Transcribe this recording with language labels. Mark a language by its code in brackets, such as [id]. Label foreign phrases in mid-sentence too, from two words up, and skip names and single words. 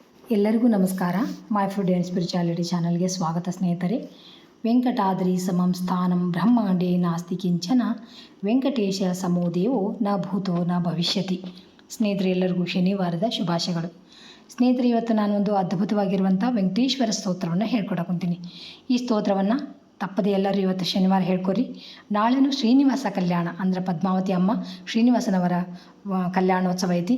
[kn] ಎಲ್ಲರಿಗೂ ನಮಸ್ಕಾರ. ಮೈ ಫುಡ್ ಆ್ಯಂಡ್ ಸ್ಪಿರಿಚುಯಾಲಿಟಿ ಚಾನಲ್ಗೆ ಸ್ವಾಗತ ಸ್ನೇಹಿತರೆ. [sa] ವೆಂಕಟಾದ್ರಿ ಸಮಂ ಸ್ಥಾನಂ ಬ್ರಹ್ಮಾಂಡೇ ನಾಸ್ತಿ ಕಿಂಚನ ವೆಂಕಟೇಶ ಸಮೋ ದೇವೋ ನ ಭೂತೋ ನ ಭವಿಷ್ಯತಿ. [kn] ಸ್ನೇಹಿತರೆ, ಎಲ್ಲರಿಗೂ ಶನಿವಾರದ ಶುಭಾಶಯಗಳು. ಸ್ನೇಹಿತರೆ, ಇವತ್ತು ನಾನು ಒಂದು ಅದ್ಭುತವಾಗಿರುವಂಥ ವೆಂಕಟೇಶ್ವರ ಸ್ತೋತ್ರವನ್ನು ಹೇಳ್ಕೊಡಕೊಂತೀನಿ. ಈ ಸ್ತೋತ್ರವನ್ನು ತಪ್ಪದೆ ಎಲ್ಲರೂ ಇವತ್ತು ಶನಿವಾರ ಹೇಳ್ಕೊರಿ. ನಾಳೆನೂ ಶ್ರೀನಿವಾಸ ಕಲ್ಯಾಣ ಅಂದರೆ ಪದ್ಮಾವತಿ ಅಮ್ಮ ಶ್ರೀನಿವಾಸನವರ ಕಲ್ಯಾಣೋತ್ಸವ ಐತಿ.